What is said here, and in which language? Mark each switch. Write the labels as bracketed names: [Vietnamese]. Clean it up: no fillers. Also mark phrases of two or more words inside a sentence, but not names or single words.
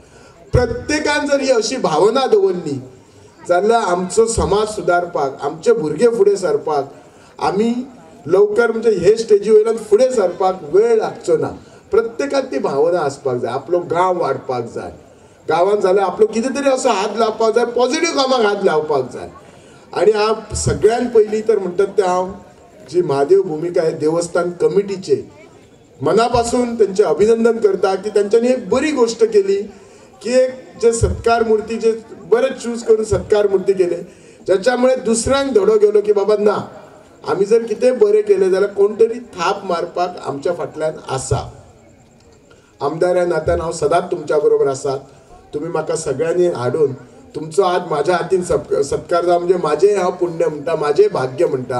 [Konkani] प्रत्येकान जर ही अशी भावना दवरली जाल्यार आमचो समाज सुदारपाक, आमचे भुरगे फुडें सरपाक आमी लवकर म्हणजे हे स्टेजी वयल्यान फुडें सरपाक वेळ लागचो ना. प्रत्येकान ती भावना आसपाक जाय. आपलो गांव वाडपाक जाय. गांवांत जाल्यार आपलो कितें तरी असो हात लावपाक जाय, पॉझिटिव्ह कामाक हात लावपाक जाय. आणि हांव सगळ्यान पयलीं तर म्हणटात ते हांव जी महादेव भूमिका आहे देवस्थान कमिटीचे मनापासून त्यांचे अभिनंदन करता की त्यांच्यानी एक बरी गोष्ट केली की एक जे सत्कार मूर्ती जे बरेच चूज करून सत्कार मूर्ती केले ज्याच्यामुळे दुसऱ्यांक धडो गेलो की बाबा ना आम्ही जर कितें बरें केले जाल्यार कोण तरी थाप मारपाक आमच्या फाटल्यान आसा. आमदार ह्या नात्यान हांव सदांच तुमच्या बरोबर आसात. तुम्ही म्हाका सगळ्यांनी हाडून तुमचो आज माझ्या हातीन सत्कार जावं म्हणजे माझे हांव पुण्य म्हणटा, माझे भाग्य म्हणटा.